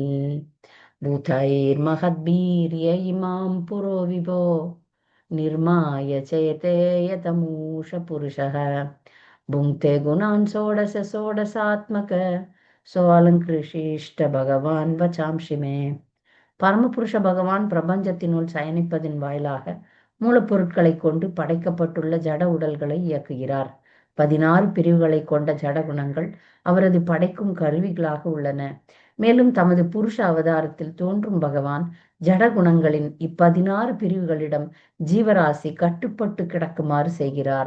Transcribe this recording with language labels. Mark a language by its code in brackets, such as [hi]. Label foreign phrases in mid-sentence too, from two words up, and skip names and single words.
[sa] भूतैर्महद्भिर्य इमां पुरो विभो निर्माय चेते यतमूष पुरुषः भुङ्क्ते गुणान् षोडश षोडशात्मक सोऽलङ्कृशिष्ट भगवान् वचांसि मे [ta] பரமபுருஷ பகவான் பிரபஞ்சத்தினுள் சயனிப்பதின் வாயிலாக மூலப்பொருட்களை கொண்டு படைக்கப்பட்டுள்ள ஜட உடல்களை இயக்குகிறார். 16 பிரிவுகளை கொண்ட ஜட குணங்கள் அவரது படைக்கும் கருவிகளாக உள்ளன. மேலும் தமது புருஷ அவதாரத்தில் தோன்றும் பகவான் ஜட குணங்களின் 16 பிரிவுகளிடம் ஜீவராசி கட்டுப்பட்டு கிடக்குமாறு செய்கிறார்.